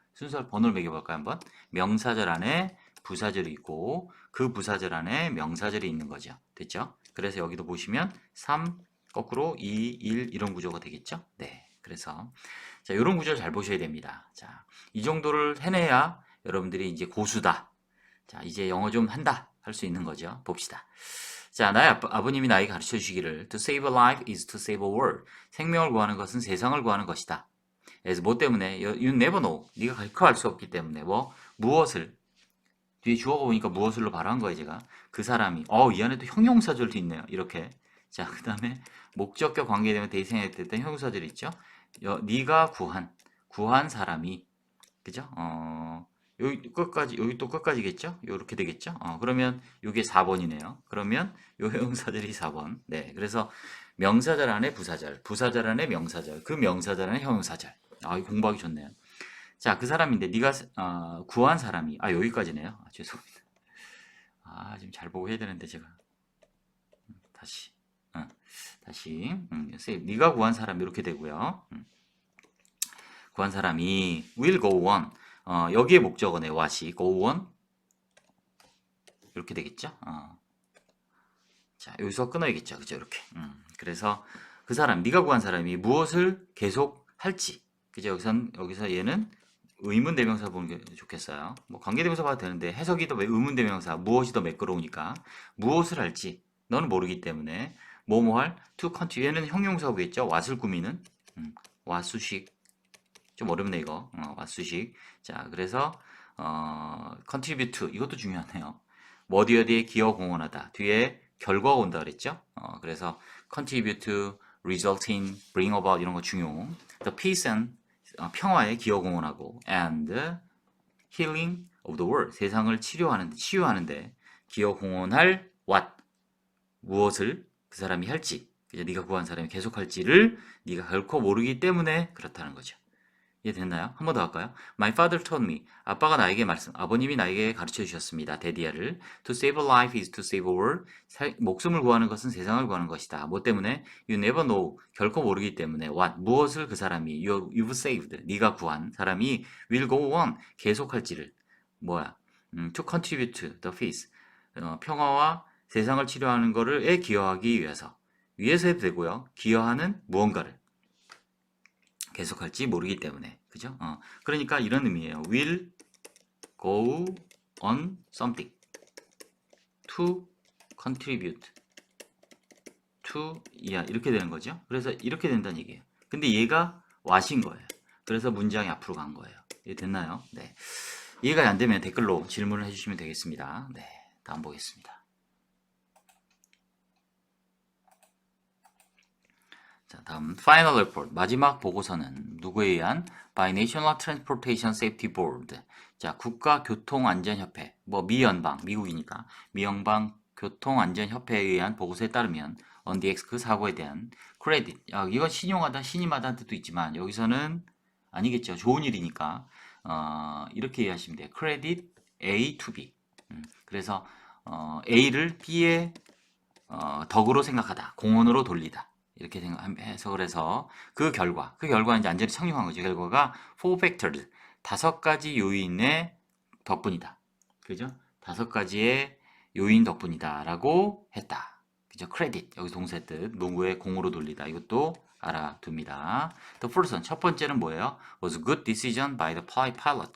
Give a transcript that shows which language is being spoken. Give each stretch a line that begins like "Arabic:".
Korean: 순서 번호를 매겨볼까요 한번? 명사절 안에 부사절이 있고 그 부사절 안에 명사절이 있는 거죠. 됐죠? 그래서 여기도 보시면 3, 거꾸로 2, 1 이런 구조가 되겠죠? 네. 그래서 자, 이런 구조를 잘 보셔야 됩니다. 자, 이 정도를 해내야 여러분들이 이제 고수다. 자, 이제 영어 좀 한다. 할 수 있는 거죠. 봅시다.
English: 자, 나의 아버님이 나에게 가르쳐 주시기를 To save a life is to save a world.
Korean: 생명을 구하는 것은 세상을 구하는 것이다. 그래서 뭐 때문에?
English: You never know.
Korean: 네가 결코 알 수 없기 때문에 무엇을 뒤에 주어가 보니까 무엇을로 발화한 거예요, 제가. 그 사람이. 이 안에도 형용사절도 있네요. 이렇게. 자, 그 다음에 목적과 관계되면 대생했던 형용사절이 있죠. 네가 구한 사람이. 그죠? 여기 또 끝까지겠죠? 요렇게 되겠죠? 그러면 요게 4번이네요. 그러면 요 형용사절이 4번. 네. 그래서 명사절 안에 부사절, 부사절 안에 명사절, 그 명사절 안에 형용사절. 이거 공부하기 좋네요. 자, 그 사람인데 네가 구한 사람이 여기까지네요. 죄송합니다. 지금 잘 보고 해야 되는데 제가 다시 다시 쌤, 네가 구한 사람 이렇게 되고요. 구한 사람이
English: will go on.
Korean: 여기에 목적어네. what이
English: go on
Korean: 이렇게 되겠죠. 자, 여기서 끊어야겠죠. 그죠? 이렇게. 그래서 그 사람, 네가 구한 사람이 무엇을 계속 할지. 그죠? 여기서 얘는 의문대명사 보는 게 좋겠어요. 뭐 관계대명사 봐도 되는데 해석이 더 의문대명사, 무엇이 더 매끄러우니까 무엇을 할지 너는 모르기 때문에 뭐뭐 할
English: to continue.
Korean: 얘는 형용사고겠죠. what을 꾸미는 what 수식. 좀 어렵네 이거. what 수식. 자, 그래서 contribute to 이것도 중요하네요. 뭐 어디에 기여 공헌하다. 뒤에 결과가 온다 그랬죠? 그래서 contribute to, result in, bring about 이런 거 중요.
English: the peace and
Korean: 평화에 기여 공헌하고
English: and healing of the world
Korean: 세상을 치유하는데 기여 공헌할 what 무엇을 그 사람이 할지 그죠? 네가 구한 사람이 계속할지를 네가 결코 모르기 때문에 그렇다는 거죠. 이해됐나요? 한 번 더 할까요?
English: My father told me.
Korean: 아버님이 나에게 가르쳐 주셨습니다. 데디아를.
English: To save a life is to save a world.
Korean: 목숨을 구하는 것은 세상을 구하는 것이다. 뭐 때문에?
English: You never know.
Korean: 결코 모르기 때문에.
English: What?
Korean: 무엇을 그 사람이
English: you've saved.
Korean: 네가 구한 사람이
English: will go on.
Korean: 계속할지를. 뭐야?
English: To contribute to the peace.
Korean: 평화와 세상을 치료하는 거를 기여하기 위해서. 위해서 해도 되고요. 기여하는 무언가를. 계속할지 모르기 때문에 그죠? 그러니까 이런 의미예요.
English: will go on something to contribute to
Korean: 이렇게 되는 거죠. 그래서 이렇게 된다는 얘기예요. 근데 얘가 what인 거예요. 그래서 문장이 앞으로 간 거예요. 이해 됐나요? 네. 이해가 안 되면 댓글로 질문을 해주시면 되겠습니다. 네, 다음 보겠습니다. 자, 다음 Final Report 마지막 보고서는 누구에 의한 by National Transportation Safety Board. 자, 국가교통안전협회 뭐 미연방 미국이니까 미연방 교통안전협회에 의한 보고서에 따르면
English: on the X
Korean: 그 사고에 대한 credit 이건 신용하다 신임하다는 뜻도 있지만 여기서는 아니겠죠. 좋은 일이니까 이렇게 이해하시면 돼요.
English: credit A to B.
Korean: 그래서 A를 B의 덕으로 생각하다 공헌으로 돌리다. 이렇게 해석을 해서 그 결과는 이제 안전이 착용한 거죠. 결과가
English: four factors,
Korean: 5가지 요인의 덕분이다. 그죠? 5가지의 요인 덕분이다라고 했다. 그죠? credit 여기 동사 뜻, 농구의 공으로 돌리다. 이것도 알아둡니다.
English: The first one,
Korean: 첫 번째는 뭐예요?
English: Was a good decision by the pilot.